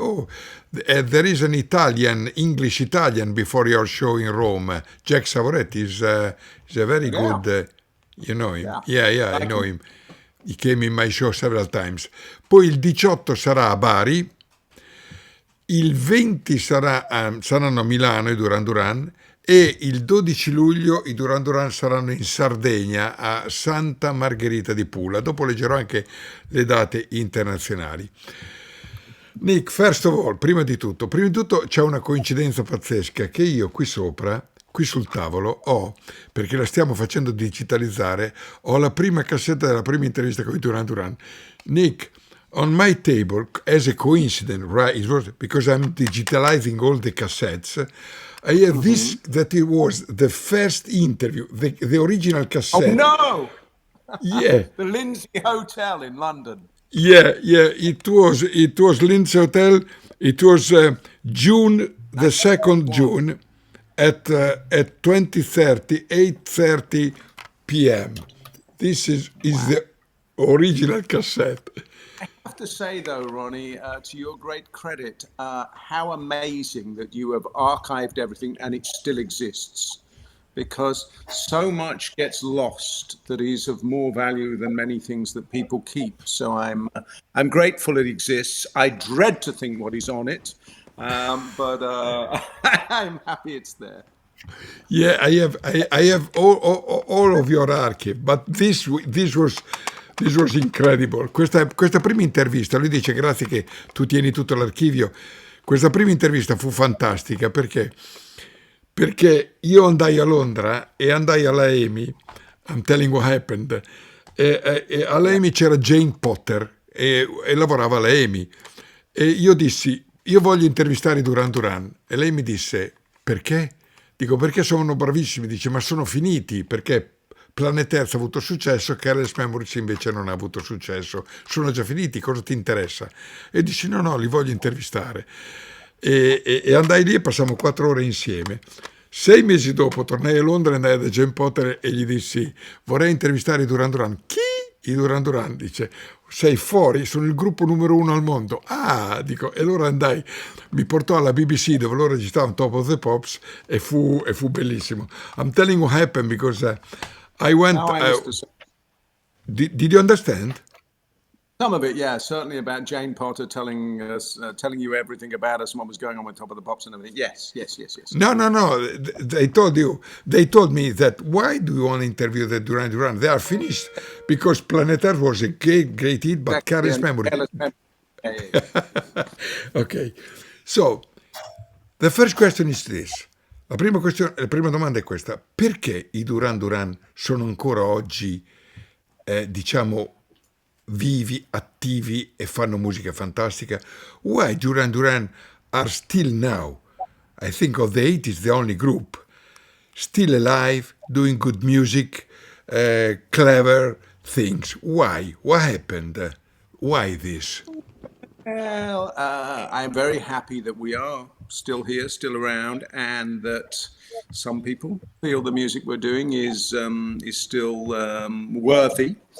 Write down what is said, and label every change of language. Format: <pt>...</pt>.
<en>Oh, there is an Italian, English Italian before your show in Rome. Jack Savoretti is a very yeah, good, you know him? yeah. Yeah, I Like know him. him. He came in my show several times.</en> <it>Poi il 18 sarà a Bari, il 20 saranno a Milano i Duran Duran e il 12 luglio i Duran Duran saranno in Sardegna a Santa Margherita di Pula. Dopo leggerò anche le date internazionali. Nick,</it> <en>first of all,</en> <it>prima di tutto c'è una coincidenza pazzesca che io qui sopra, qui sul tavolo, ho, perché la stiamo facendo digitalizzare, ho la prima cassetta della prima intervista con i Duran Duran.</it> <en>Nick, on my table, as a coincidence, right, it was because I'm digitalizing all the cassettes, I have this, Mhm. that it was the first interview, the original Oh, cassette. no! Yeah, The Lindsay Hotel in London. yeah. It was Linz Hotel. It was June the second Wow. June at 20:30, 8:30 p.m. This is Wow. the original cassette. I have to say, though, Ronnie, to your great credit, how amazing that you have archived everything and it still exists. Because so much gets lost that is of more value than many things that people keep. So I'm grateful it exists. I dread to think what is on it, but I'm happy it's there. Yeah, I have all of your archive, but this was incredible.</en> <it>Questa prima intervista, lui dice grazie che tu tieni tutto l'archivio. Questa prima intervista fu fantastica perché io andai a Londra e andai alla EMI,</it> <en>I'm telling what happened,</en> <it>e alla</it> <en>Yeah.</en> <it>EMI c'era Jane Potter e lavorava alla EMI e io dissi, io voglio intervistare i Duran Duran e lei mi disse, perché? Dico, perché sono bravissimi, dice, ma sono finiti, perché Planet Earth ha avuto successo, Careless Memories invece non ha avuto successo, sono già finiti, cosa ti interessa? E dici, no, li voglio intervistare. E andai lì e passammo 4 ore insieme. 6 mesi dopo tornai a Londra e andai da Jane Potter e gli dissi, vorrei intervistare i Duran Duran. Chi? I Duran Duran, dice, sei fuori, sono il gruppo numero 1 al mondo. Ah, dico, e allora andai, mi portò alla BBC dove loro registravano Top of the Pops e fu bellissimo.</it> <en>I'm telling what happened because I went, Now I understand. did you understand? Some of it, yeah, certainly about Jane Potter telling us, telling you everything about us and what was going on with Top of the Pops and everything. Yes. No. They told me that why do you want to interview the Duran Duran? They are finished because Planet Earth was a great hit, but Exactly, Careless and Memory. careless memory. Yeah. Okay, so the first question is this.</en> <it>La prima domanda è questa: perché i Duran Duran sono ancora oggi, diciamo, vivi, attivi e fanno musica fantastica?</it> <en>Why Duran Duran are still now, I think of the 80s, the only group still alive, doing good music, clever things. Why? What happened? Why this? Well, I'm very happy that we are still here, still around, and that some people feel the music we're doing is still worthy.</en>